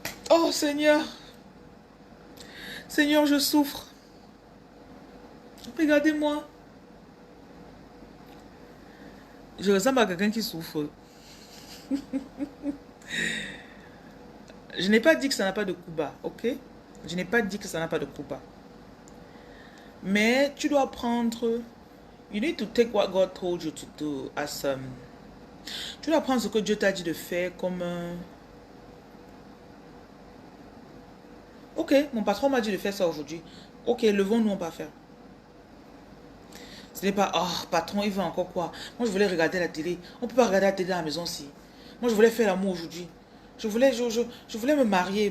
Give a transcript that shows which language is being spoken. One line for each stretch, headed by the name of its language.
French: Oh Seigneur. Seigneur, je souffre. Regardez-moi. Je ressemble à quelqu'un qui souffre. Je n'ai pas dit que ça n'a pas de coup bas, ok? Je n'ai pas dit que ça n'a pas de coup bas. Mais tu dois prendre...
English: You need to take what God told you to do as...
French: tu dois prendre ce que Dieu t'a dit de faire comme... ok, mon patron m'a dit de faire ça aujourd'hui. Ok, levons-nous, on va faire. Ce n'est pas, oh, patron, il veut encore quoi? Moi, je voulais regarder la télé. On ne peut pas regarder la télé à la maison si. Moi, je voulais faire l'amour aujourd'hui. Je voulais me marier.